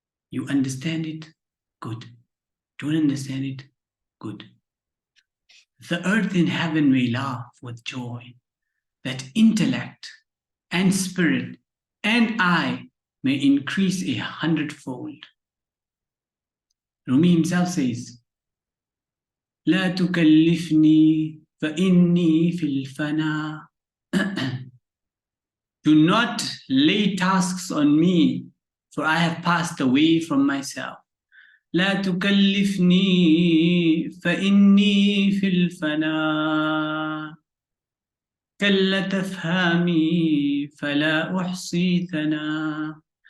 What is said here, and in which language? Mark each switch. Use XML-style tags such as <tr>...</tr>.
<en>You understand it? Good. Don't understand it? Good. The earth and heaven may laugh with joy, that intellect and spirit and I may increase 100-fold. Rumi himself says,</en> <ar>لا تكلفني فإني في الفنا.</ar> <en>Do not lay tasks on me, for I have passed away from myself.</en> <ar>لا تكلفني فإني في الفنا. كلا تفهمي فلا أحصي ثنا.</ar>